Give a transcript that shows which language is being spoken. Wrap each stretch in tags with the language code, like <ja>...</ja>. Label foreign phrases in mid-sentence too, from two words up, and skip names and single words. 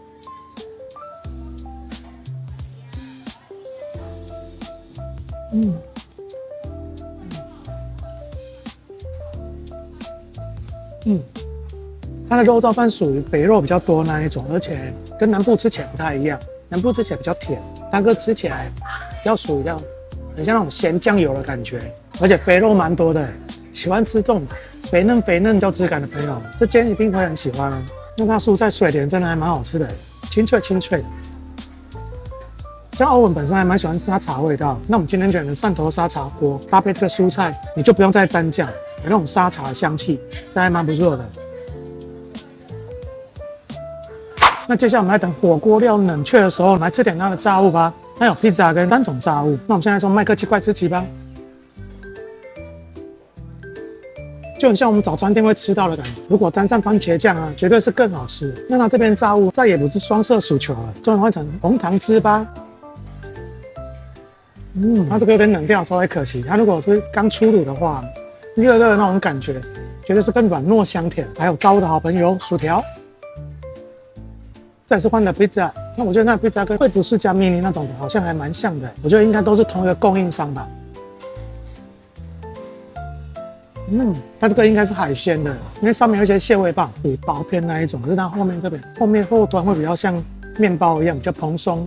<zh>它的肉燥飯屬于肥肉比較多那一種，而且跟南部吃起來不太一樣，南部吃起來比較甜，大哥吃起來比較屬於這樣，很像那種鹹醬油的感覺，而且肥肉蠻多的。喜歡吃這種肥嫩有質感的朋友，這間一定會很喜歡。那它蔬菜水蓮真的還蠻好吃的，清脆的。像歐文本身還蠻喜歡沙茶味道，那我們今天選的汕頭沙茶鍋搭配這個蔬菜，你就不用再沾醬，有那種沙茶的香氣，這還蠻不錯的。那接下來我們來等火鍋料冷卻的時候，我們來吃點它的炸物吧。它有披薩跟3種炸物。那我們現在從麥克雞塊吃起吧，就很像我們早餐店會吃到的感覺。如果沾上番茄醬啊，絕對是更好吃。那它這邊炸物再也不是雙色薯球了，轉換成紅糖糍粑。它這個有點冷掉，稍微可惜。它如果是剛出爐的話，熱的那種感覺，絕對是更軟糯香甜。還有炸物的好朋友薯條。再是換的披薩，那我覺得那披薩跟惠普世家 mini 那種的好像還蠻像的，我覺得應該都是同一個供應商吧。它這個應該是海鮮的，因為上面有一些蟹味棒，比薄片那一種，可是它後面這邊後端會比較像麵包一樣比較蓬鬆。</zh>